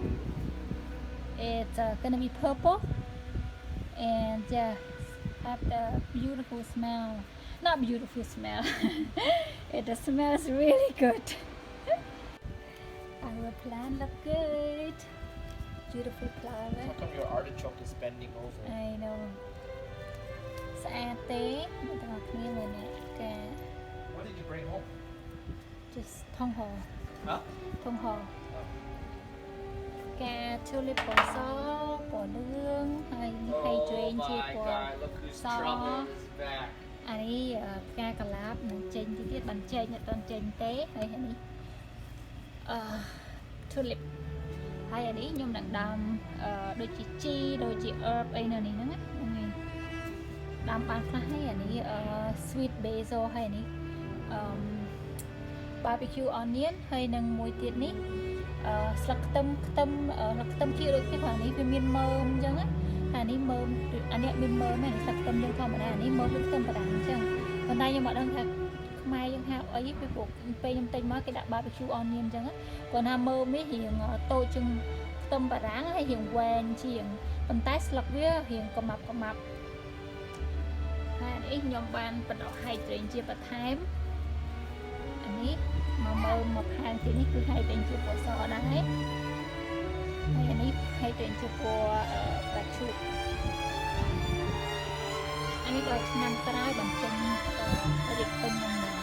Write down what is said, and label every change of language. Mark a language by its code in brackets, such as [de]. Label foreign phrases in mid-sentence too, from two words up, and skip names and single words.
[en] It's gonna be purple and have the beautiful smell. Not beautiful smell. It smells really good. Our plant look good. Beautiful flower. How come your artichoke is bending over? I know. [km] ស្អាតទេអ្នកទាំងអស់គ្នាមើលនេះការ [en] What did you bring home? [km] just ថងហោ Huh? ថងហោ Oh. ការ tulip ពណ៌សពណ៌លឿងហើយជើងជា [en] Oh my [km] ពណ៌ [en] God! Look whose So- trouble is back. [km] អានេះផ្កាកាឡាបនឹងចេញទៀតបានចេញអត់ទាន់ចេញទេហើយអានេះtulip ហើយអានេះខ្ញុំនឹងដាំដូចជាជីដូចជា herb អីនៅនេះហ្នឹងណាដាំបានខ្លះហើយអានេះ [en] sweet basil [km] ហើយអានេះ [en] barbecue onion [km] ហើយនឹងមួយទៀតនេះស្លឹកខ្ទឹមជាដូចនេះព្រោះអានេះវាមានមើមអញ្ចឹងណាអានេះមើមអានេះមានមើមហ្នឹងស្លឹកខ្ទឹមយើងធម្មតាអានេះមើមដូចខ្ទឹមបារាំងអញ្ចឹងប៉ុន្តែខ្ញុំអត់ដឹងថាខ្មែរយើងហៅអីពីព្រោះពេលខ្ញុំទិញមកគេដាក់ [en] barbecue onion [km] អញ្ចឹងគាត់ថាមើមនេះរៀងតូចជាងខ្ទឹមបារាំងហើយរៀងវែងជាងប៉ុន្តែស្លឹកវារៀងកម៉ាប់ ហើយនេះខ្ញុំបានបន្តហៃត្រេងជាបន្ថែមអានេះមកខាងទីនេះគឺហៃត្រេងជាពណ៌សដែរហើយអានេះហៃត្រេងជាពណ៌កាឈូកអានេះដល់ឆ្នាំក្រោយបានចេញរៀបពេញហ្នឹង